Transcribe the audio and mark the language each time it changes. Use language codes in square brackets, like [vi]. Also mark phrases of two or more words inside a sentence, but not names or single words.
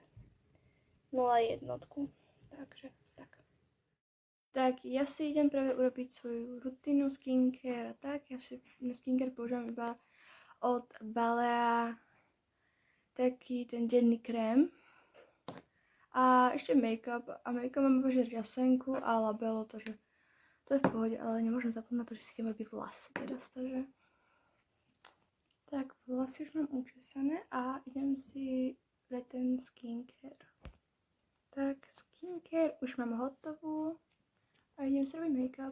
[sk] 0,1. Takže tak. Tak ja si idem práve urobiť svoju rutinu skincare a tak. Ja si na skincare používam iba od Balea taký ten denný krém. A ešte make-up. A make-up mám iba riasenku a labelo, takže to je v pohode, ale nemôžem zapomínať na to, že si idem robiť vlasy teraz, takže... Tak, vlasy už mám učesané a idem si dať ten skincare. Tak, skincare už mám hotovú a idem si robiť make-up.